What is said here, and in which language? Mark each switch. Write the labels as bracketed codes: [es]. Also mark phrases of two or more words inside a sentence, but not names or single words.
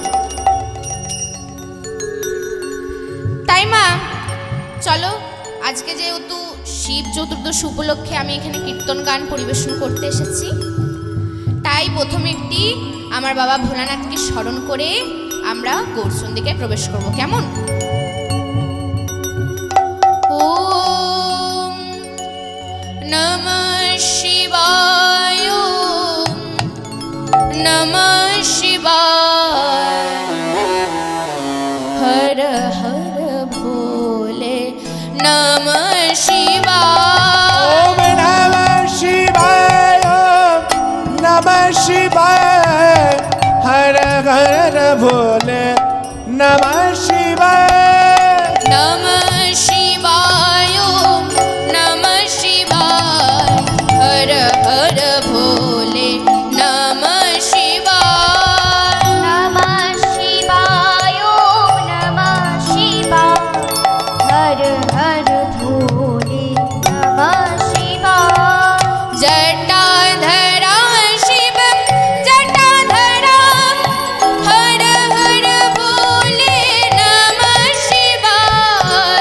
[bn] তাই মা চলো, আজকে যেহেতু শিব চতুর্দশী উপলক্ষে আমি এখানে কীর্তন গান পরিবেশন করতে এসেছি, তাই প্রথমে একটি আমার বাবা ভোলানাথকে স্মরণ করে আমরা গৌরচন্দিকে প্রবেশ করব। কেমন? [sa] ওম নমঃ শিবায়, নমঃ শিবায়, হর হর ভোলে নমঃ শিবায়। ওম নমঃ শিবায়, নমঃ শিবায়, হর হর ভোলে নমঃ শিবায়। নমঃ শিবায়, নমঃ শিবায়, হর হর ভোলে নমঃ শিবায়। नमः शिवाय नमः शिवाय हर हर भोले नमः शिवाय। जटाधरा शिव जटाधरा, हर हर भोले नमः शिवाय।